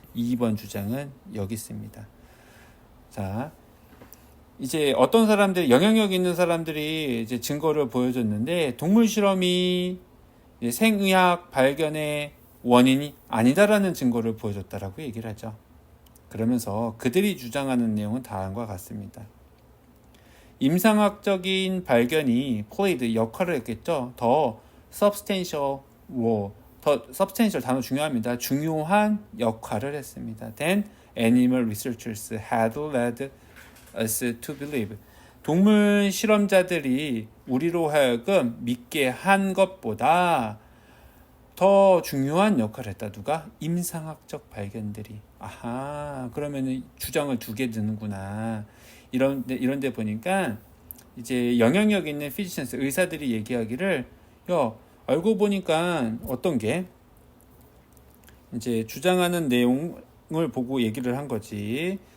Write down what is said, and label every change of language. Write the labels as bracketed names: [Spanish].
[Korean] 2번 주장은 여기 있습니다. 자, 이제 어떤 사람들, 영향력 있는 사람들이 이제 증거를 보여줬는데 동물 실험이 생의학 발견의 원인이 아니다라는 증거를 보여줬다라고 얘기를 하죠. 그러면서 그들이 주장하는 내용은 다음과 같습니다. 임상학적인 발견이 [English] played [Korean] 역할을 했겠죠. 더 [English] substantial role, [Korean] 더 substantial 단어 중요합니다. 중요한 역할을 했습니다. [English] Then animal researchers had led us to believe. [Korean] 동물 실험자들이 우리로 하여금 믿게 한 것보다 더 중요한 역할을 했다. 누가? 임상학적 발견들이. 그러면 주장을 두 개 드는구나. 이런데 보니까 이제 영향력 있는 피지션스 의사들이 얘기하기를 알고 보니까 어떤 게 이제 주장하는 내용을 보고 얘기를 한 거지.